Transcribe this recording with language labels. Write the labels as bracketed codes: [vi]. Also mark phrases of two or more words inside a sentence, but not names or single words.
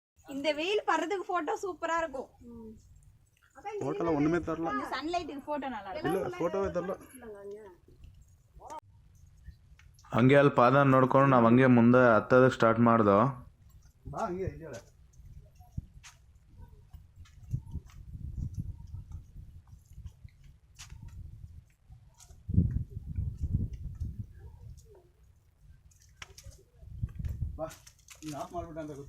[ta] இந்த வெயில் பறதுக்கு போட்டோ சூப்பரா இருக்கும். போட்டோல ஒண்ணுமே தரல. இந்த சன்லைட்டுக்கு போட்டோ நல்லா இருக்கும். [kn] ಇಲ್ಲ ಫೋಟೋವೇ ತರಲ್ಲ. ಹಂಗೆ ಅಲ್ಲಿ ಪಾದ ನೋಡ್ಕೊಂಡು ನಾವು ಹಂಗೆ ಮುಂದೆ ಹತ್ತೋದಕ್ಕೆ ಸ್ಟಾರ್ಟ್ ಮಾಡ್ದೋ. ಬಾ ಹಂಗೆ ಇದ್ದೇಳೆ. ಬಾ ನೀನು ಆಫ್ ಮಾಡ್ಬಿಟ್ಟ ಅಂತ ಗೊತ್ತು.